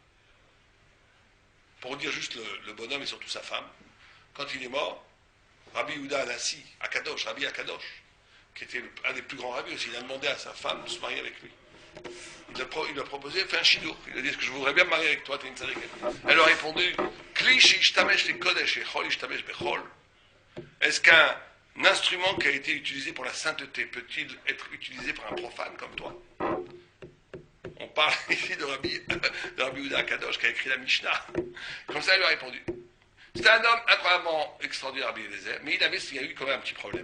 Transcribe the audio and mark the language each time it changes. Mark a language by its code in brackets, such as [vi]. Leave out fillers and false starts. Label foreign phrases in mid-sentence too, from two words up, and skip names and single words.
[fr] Pour dire juste le bonhomme et surtout sa femme, quand il est mort, Rabbi Yehuda Anassi, à Kadosh, Rabbi Akadosh, qui était un des plus grands rabbis aussi, il a demandé à sa femme de se marier avec lui. Il lui a proposé, fais un shidour. Il a dit, est-ce que je voudrais bien me marier avec toi, t'es une tzaddik. [he] Elle lui a répondu, כלי שנשתמש לקודש את חול ישתמש בחול. [fr] Est-ce qu'un instrument qui a été utilisé pour la sainteté peut-il être utilisé par un profane comme toi? On parle ici de Rabbi Yehuda Kadosh qui a écrit la Mishnah. Comme ça, elle lui a répondu. C'était un homme incroyablement extraordinaire, Rabbi Eliezer, mais il y a eu quand même un petit problème.